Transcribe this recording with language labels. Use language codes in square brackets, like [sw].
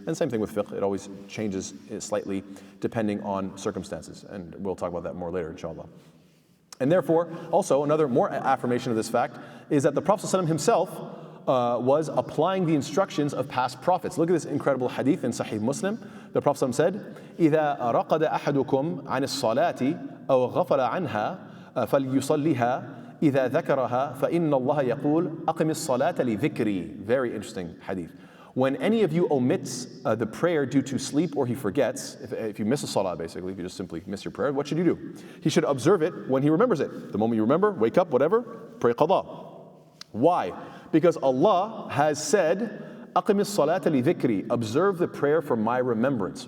[en] And same thing with fiqh; it always changes slightly depending on circumstances. And we'll talk about that more later, inshallah. And therefore, also another more affirmation of this fact is that the Prophet ﷺ himself was applying the instructions of past prophets. Look at this incredible hadith in Sahih Muslim. The Prophet ﷺ said, [ar] إِذَا رَقَدَ أَحَدُكُمْ عَنِ الصَّلَاةِ أَوْ غَفَلَ عَنْهَا فَلْيُصَلِّهَا إِذَا ذَكَرَهَا فَإِنَّ اللَّهَ يَقُولُ أَقِمِ الصَّلَاةَ لِذِكْرِي. [en] Very interesting hadith. When any of you omits the prayer due to sleep or he forgets, if you miss a salah basically, if you just simply miss your prayer, what should you do? He should observe it when he remembers it. The moment you remember, wake up, whatever, pray qada. Why? Because Allah has said, [ar] أَقِمِ الصَّلَاةَ لِذِكْرِي, [en] observe the prayer for my remembrance.